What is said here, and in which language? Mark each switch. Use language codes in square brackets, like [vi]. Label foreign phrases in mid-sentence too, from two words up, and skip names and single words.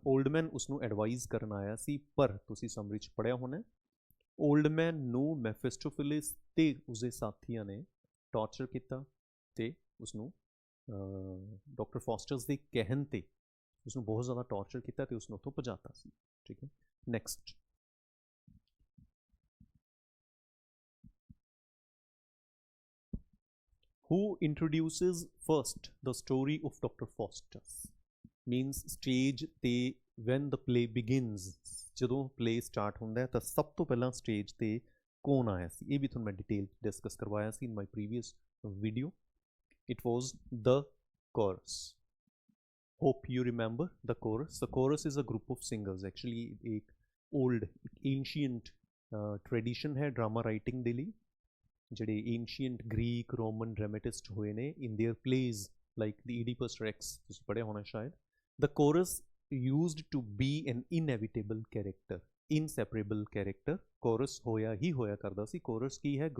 [en] old man [pa] ਉਸਨੂੰ ਐਡਵਾਈਜ਼ ਕਰਨ ਆਇਆ ਸੀ, ਪਰ ਤੁਸੀਂ ਸਮਰੀ 'ਚ ਪੜ੍ਹਿਆ ਹੋਣਾ, [en] old man [pa] ਨੂੰ ਮੈਫਿਸਟੋਫਿਲਿਸ ਤੇ ਉਸਦੇ ਸਾਥੀਆਂ ਨੇ ਟਾਰਚਰ ਕੀਤਾ ਤੇ ਉਸਨੂੰ ਡਾਕਟਰ ਫੋਸਟਰਸ ਦੇ ਕਹਿਣ ਤੇ ਉਸਨੂੰ ਬਹੁਤ ਜ਼ਿਆਦਾ ਟਾਰਚਰ ਕੀਤਾ ਤੇ ਉਸਨੂੰ ਉੱਥੋਂ ਭਜਾਤਾ ਸੀ. ਠੀਕ ਹੈ, ਨੈਕਸਟ, [en] who introduces first the story of Dr. Faustus? Means stage [pa] ਤੇ [en] when the play begins, [pa] ਜਦੋਂ [en] play start [pa] ਹੁੰਦਾ ਹੈ ਤਾਂ ਸਭ ਤੋਂ ਪਹਿਲਾਂ stage ਤੇ ਕੌਣ ਆਇਆ ਸੀ? ਇਹ ਵੀ ਤੁਹਾਨੂੰ ਮੈਂ [en] detail discuss [pa] ਕਰਵਾਇਆ ਸੀ [en] in my previous video. It was the chorus. Hope you remember the chorus. The chorus is a group of singers. Actually एक old ancient tradition ਹੈ drama writing [pa] ਦੇ ਲਈ. ਜਿਹੜੇ [en] ancient Greek Roman dramatist [pa] ਹੋਏ ਨੇ, [en] in their plays like the Oedipus Rex, [pa] ਤੁਸੀਂ ਪੜ੍ਹਿਆ ਹੋਣਾ ਸ਼ਾਇਦ. [en] the chorus used to be an inevitable character, inseparable character. [pa] ਕੋਰਸ ਹੋਇਆ ਹੀ ਹੋਇਆ ਕਰਦਾ ਸੀ. ਕੋਰਸ ਕੀ ਹੈ?